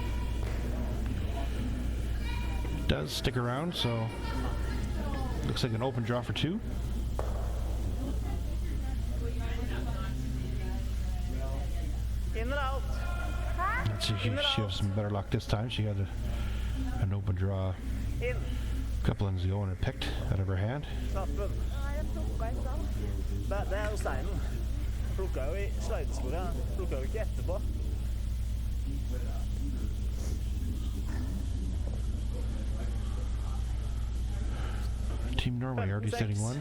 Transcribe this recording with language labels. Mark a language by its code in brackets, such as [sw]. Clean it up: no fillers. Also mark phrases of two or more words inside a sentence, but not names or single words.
[en] Does stick around, so looks like an open draw for 2. In and out. Let's see if she has some better luck this time. She had an open draw In. a couple ends ago and it picked out of her hand. [no] Knappen. Jeg plukka i stad. Det er jo steinen. Plukka jo i sløydesporet. Plukka jo ikke etterpå. [en] Team Norway already setting one.